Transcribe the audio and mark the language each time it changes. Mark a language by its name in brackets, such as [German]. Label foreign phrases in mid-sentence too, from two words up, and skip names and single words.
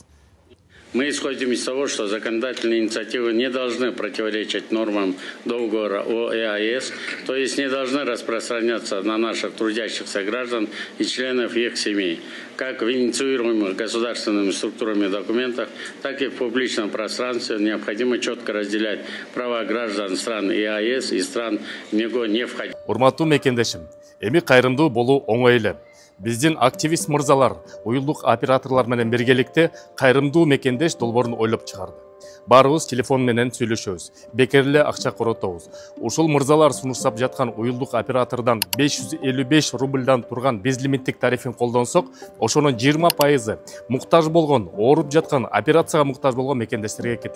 [Russian] Мы исходим из того, что законодательные инициативы не должны противоречить нормам договора о ЕАЭС, то есть не должны распространяться на наших трудящихся граждан и членов их семей, как в инициируемых государственными структурами документах, так и в публичном пространстве. Необходимо четко разделять права граждан стран ЕАЭС и стран в него не входящих. [Kyrgyz] Урматтуу мекендешим, эми кайрымдуу болуу оңой эле. Биздин активист мырзалар, уюлдук операторлор менен биргеликте кайрымдуу мекендеш долбоорун ойлоп чыгарды. Баарыбыз телефон менен сүйлөшөбүз, бекер эле акча коротобуз. Ушул мырзалар сунуштап жаткан уюлдук оператордон 555 рубльдан турган безлимиттик тарифин колдонсок, ошонун 20% муктаж болгон, ооруп жаткан, операцияга муктаж болгон мекендештерге кетет.